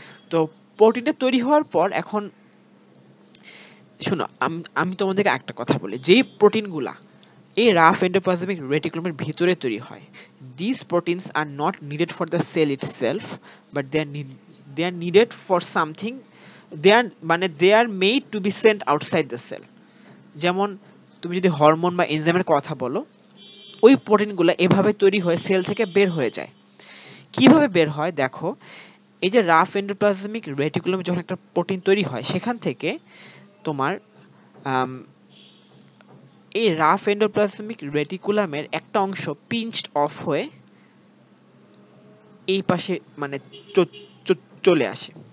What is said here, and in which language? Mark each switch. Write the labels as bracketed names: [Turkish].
[Bangla] তো প্রোটিনটা তৈরি হওয়ার পর এখন শোনো, আমি তোমাদেরকে একটা কথা বলি, যেই প্রোটিনগুলা এই রাফ এন্ডোপ্লাজমিক রেটিকুলামের ভিতরে তৈরি হয়, [English] these proteins are not needed for the cell itself, but they are needed for something. They are made to be sent outside the cell. [Bangla] যেমন তুমি যদি হরমোন বা এনজাইমের কথা বলো, ওই প্রোটিনগুলো এভাবে তৈরি হয়ে সেল থেকে বের হয়ে যায়। কিভাবে বের হয় দেখো, এই যে রাফ এন্ডোপ্লাজমিক রেটিকুলামে যখন একটা প্রোটিন তৈরি হয় সেখান থেকে তোমার আম, এই রাফ এন্ডোপ্লাজমিক রেটিকুলামের একটা অংশ পিঞ্চড অফ হয়ে এই পাশে মানে চলে আসে।